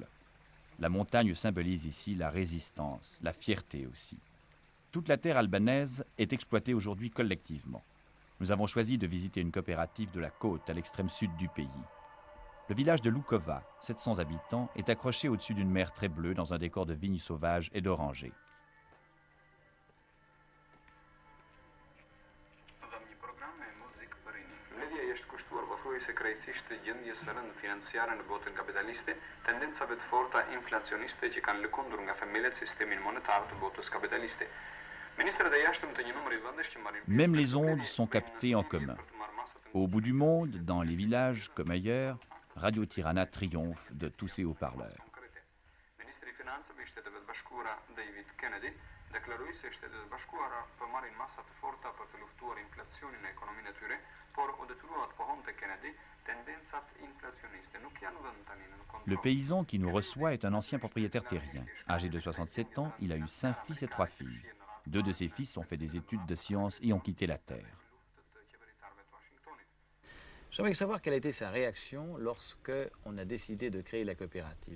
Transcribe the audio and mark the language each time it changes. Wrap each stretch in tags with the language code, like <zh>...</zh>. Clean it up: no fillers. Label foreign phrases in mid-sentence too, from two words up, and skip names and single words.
<fr>La montagne symbolise ici la résistance, la fierté aussi. Toute la terre albanaise est exploitée aujourd'hui collectivement. Nous avons choisi de visiter une coopérative de la côte à l'extrême sud du pays. Le village de Lukova, 700 habitants, est accroché au-dessus d'une mer très bleue dans un décor de vignes sauvages et d'orangers.</fr> <sq>Financiare në botën kapitaliste, tendencave të forta inflacioniste që kanë lëkundur nga themelët sistemin monetar të botës kapitaliste. Ministrët e jashtëm të një numër i vendesh që marrin</sq> <fr>Même les ondes sont captées en commun. Au bout du monde, dans les villages comme ailleurs, Radio Tirana triomphe de tous ses haut-parleurs.</fr> <sq>Ministri i Financave i Shteteve të Bashkuara David Kennedy deklaroi se Shtetet e Bashkuara përmarrin masa të forta për të luftuar inflacionin në ekonominë e tyre, por u detyrua të pohonte Kennedy tendencat inflacioniste nuk janë vënë tani në kontroll.</sq> <fr>Le paysan qui nous reçoit est un ancien propriétaire terrien. Âgé de 67 ans, il a eu 5 fils et 3 filles. 2 de ses fils ont fait des études de sciences et ont quitté la terre. J'aimerais savoir quelle a été sa réaction lorsque on a décidé de créer la coopérative.</fr>